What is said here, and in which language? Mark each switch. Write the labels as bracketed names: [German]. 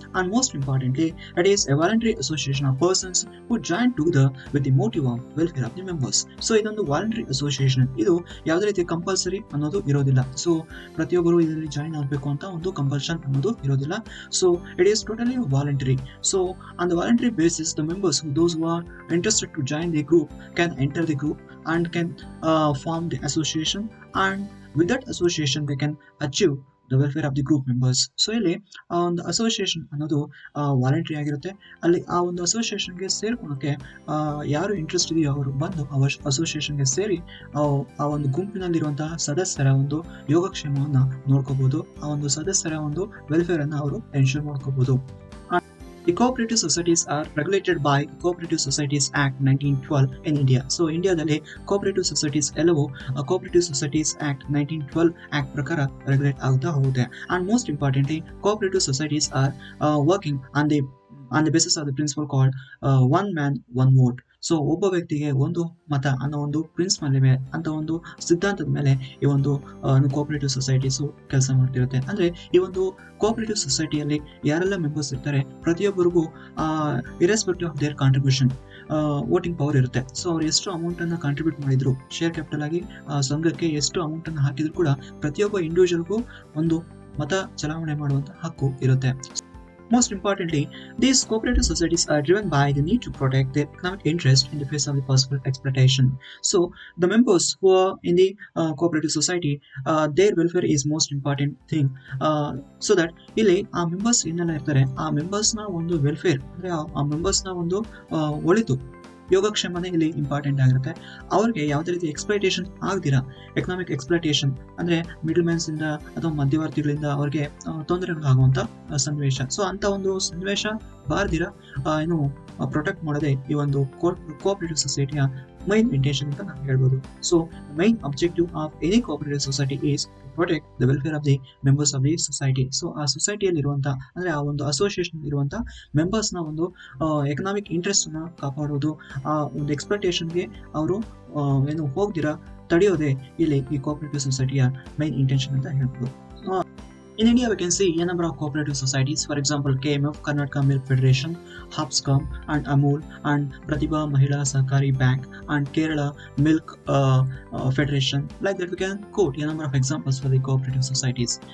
[English] And most importantly it is a voluntary association of persons who join together with the motive of welfare of the members. [Kannada] So ಇದೊಂದು voluntary association, ಇದು ಯಾವುದೇ ರೀತಿ compulsory ಅನ್ನೋದು ಇರೋದಿಲ್ಲ. So ಪ್ರತಿಯೊಬ್ಬರು ಇದರಲ್ಲಿ join ಆಗಬೇಕು ಅಂತ ಒಂದು ಕಂಪಲ್ಷನ್ ಅನ್ನೋದು ಇರೋದಿಲ್ಲ. [English] So it is totally voluntary. So on the voluntary basis the members those who are interested to join the group can enter the group and can form the association, and with that association they can achieve the welfare of the group members. [Kannada] So ಇಲ್ಲಿ ಆ ಒಂದು association ಅನ್ನೋದು voluntary ಆಗಿರುತ್ತೆ. ಅಲ್ಲಿ ಆ ಒಂದು ಅಸೋಸಿಯೇಷನ್ಗೆ ಸೇರ್ಕೊಳಕ್ಕೆ ಯಾರು interest ಇದೆಯೋ ಅವರು ಬಂದು ಅಸೋಸಿಯೇಷನ್ಗೆ ಸೇರಿ ಆ ಒಂದು ಗುಂಪಿನಲ್ಲಿರುವಂತಹ ಸದಸ್ಯರ ಒಂದು ಯೋಗಕ್ಷೇಮವನ್ನ ನೋಡ್ಕೋಬಹುದು, ಆ ಒಂದು ಸದಸ್ಯರ ಒಂದು ವೆಲ್ಫೇರ್ ಅನ್ನ ಅವರು ಎನ್ಶೂರ್ ಮಾಡ್ಕೋಬಹುದು. [English] The cooperative societies are regulated by Cooperative Societies Act 1912 in India. [Kannada] So ಇಂಡಿಯಾದಲ್ಲಿ cooperative societies ಎಲ್ಲವೂ Cooperative Societies Act 1912 ಆಕ್ಟ್ ಪ್ರಕಾರ ರೆಗ್ಯುಲೇಟ್ ಆಗ್ತಾ ಹೋಗುತ್ತೆ. [English] And most importantly, cooperative societies are working on the basis of the principle called one man one vote. [Kannada] So ಒಬ್ಬ ವ್ಯಕ್ತಿಗೆ ಒಂದು ಮತ ಅನ್ನೋ ಒಂದು ಪ್ರಿನ್ಸಿಪಲ್ ಮೇಲೆ ಅಂತ ಒಂದು ಸಿದ್ಧಾಂತದ ಮೇಲೆ ಈ ಒಂದು ಕೋಆಪರೇಟಿವ್ ಸೊಸೈಟೀಸು ಕೆಲಸ ಮಾಡ್ತಿರುತ್ತೆ. ಅಂದ್ರೆ ಈ ಒಂದು ಕೋಆಪರೇಟಿವ್ ಸೊಸೈಟಿಯಲ್ಲಿ ಯಾರೆಲ್ಲ ಮೆಂಬರ್ಸ್ ಇರ್ತಾರೆ ಪ್ರತಿಯೊಬ್ಬರಿಗೂ [English] irrespective of their contribution voting power [Kannada] ಇರುತ್ತೆ. ಸೊ ಅವ್ರು ಎಷ್ಟು ಅಮೌಂಟ್ ಅನ್ನ ಕಾಂಟ್ರಿಬ್ಯೂಟ್ ಮಾಡಿದ್ರು, ಶೇರ್ ಕ್ಯಾಪಿಟಲ್ ಆಗಿ ಸಂಘಕ್ಕೆ ಎಷ್ಟು ಅಮೌಂಟ್ ಅನ್ನು ಹಾಕಿದ್ರು ಕೂಡ ಪ್ರತಿಯೊಬ್ಬ ಇಂಡಿವಿಜುವಲ್ಗೂ ಒಂದು ಮತ ಚಲಾವಣೆ ಮಾಡುವಂತ ಹಕ್ಕು ಇರುತ್ತೆ. [English] Most importantly, these cooperative societies are driven by the need to protect their economic interest in the face of the possible exploitation. So, the members who are in the cooperative society, their welfare is most important thing. [Kannada] So that ಇಲ್ಲಿ ಆ members ಏನೆಲ್ಲ ಇರ್ತಾರೆ ಆ members ನ ಒಂದು welfare ಅಂದ್ರೆ ಆ members ನ ಒಂದು ಒಳಿತು ಯೋಗಕ್ಷೇಮನೇ ಇಲ್ಲಿ ಇಂಪಾರ್ಟೆಂಟ್ ಆಗಿರುತ್ತೆ. ಅವ್ರಿಗೆ ಯಾವುದೇ ರೀತಿ ಎಕ್ಸ್ಪ್ಲೈಟೇಷನ್ ಆಗದಿರಾ, ಎಕನಾಮಿಕ್ ಎಕ್ಸ್ಪ್ಲೈಟೇಷನ್ ಅಂದ್ರೆ ಮಿಡಲ್ ಮ್ಯಾನ್ಸ್ ಇಂದ ಅಥವಾ ಮಧ್ಯವರ್ತಿಗಳಿಂದ ಅವ್ರಿಗೆ ತೊಂದರೆಗಳಾಗುವಂತ ಸನ್ನಿವೇಶ. ಸೊ ಅಂತ ಒಂದು ಸನ್ನಿವೇಶ ಬಾರ್ದಿರ ಏನು ಪ್ರೊಟೆಕ್ಟ್ ಮಾಡೋದೇ ಈ ಒಂದು ಕೋಆಪರೇಟಿವ್ ಸೊಸೈಟಿಯ ಮೈನ್ ಇಂಟೆನ್ಷನ್ ಅಂತ ನಾವು ಹೇಳ್ಬೋದು. [English] So main objective of any cooperative society is protect the welfare of the members of the society. [Kannada] So ಆ ಸೊಸೈಟಿಯಲ್ಲಿ ಇರುವಂತಹ ಅಂದ್ರೆ ಆ ಒಂದು ಅಸೋಸಿಯೇಷನ್ ಇರುವಂತಹ ಮೆಂಬರ್ಸ್ ನ ಒಂದು ಎಕನಾಮಿಕ್ ಇಂಟ್ರೆಸ್ಟ್ ಅನ್ನ ಕಾಪಾಡೋದು, ಆ ಒಂದು ಎಕ್ಸ್ಪ್ಲೈಟೇಷನ್ಗೆ ಅವರು ಏನು ಹೋಗ್ದಿರಾ ತಡೆಯೋದೇ ಇಲ್ಲಿ ಈ ಕೋಆಪರೇಟಿವ್ ಸೊಸೈಟಿಯ ಮೈನ್ ಇಂಟೆನ್ಷನ್ ಅಂತ ಹೇಳ್ಬೋದು. [English] In India, we can see a number of cooperative societies. For example, KMF, Karnataka Milk Federation, Hopscom, and Amul, and Pratibha Mahila Sahkari Bank, and Kerala Milk Federation. Like that, we can quote a number of examples for the cooperative societies.